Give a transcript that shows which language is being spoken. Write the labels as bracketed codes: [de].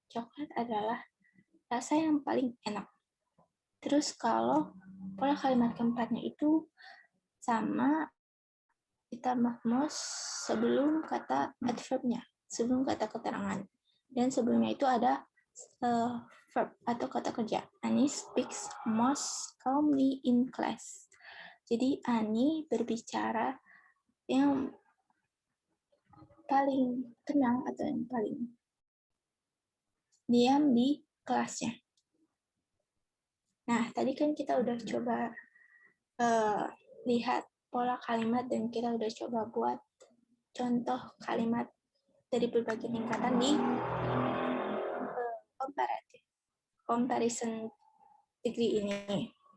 [id] Coklat adalah rasa yang paling enak. Terus kalau pola kalimat keempatnya itu sama ditambah most sebelum kata adverbnya, sebelum kata keterangan. Dan sebelumnya itu ada verb atau kata kerja. [en] Annie speaks most calmly in class. [id] Jadi Annie berbicara yang paling tenang atau yang paling diam di kelasnya. Nah, tadi kan kita udah coba lihat pola kalimat dan kita udah coba buat contoh kalimat dari berbagai tingkatan di comparison degree ini.